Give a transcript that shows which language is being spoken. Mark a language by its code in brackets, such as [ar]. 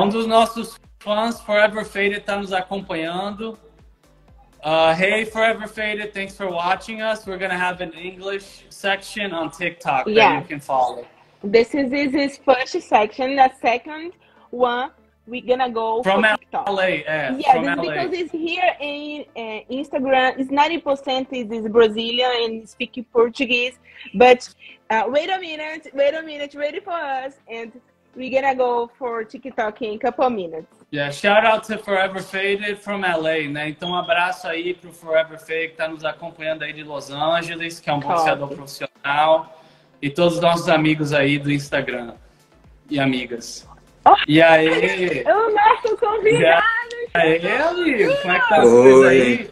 [pt] Um dos nossos fãs, Forever Faded, tá nos acompanhando. [en] Hey, Forever Faded, thanks for watching us. We're gonna have an English section on TikTok that you can follow. This is his first section. The second one, we're gonna go from TikTok. LA. From LA. Because it's here in Instagram. It's 90% is Brazilian and speaking Portuguese. But wait a minute, ready for us, and we're gonna go for TikTok in a couple of minutes. Yeah, shout out to Forever Faded from LA, né? [pt] Então um abraço aí pro Forever Faded que tá nos acompanhando aí de Los Angeles, que é um boxeador profissional. E todos os nossos amigos aí do Instagram e amigas. E aí? O nosso convidado! E aí, amigo? Como é que tá as coisas aí?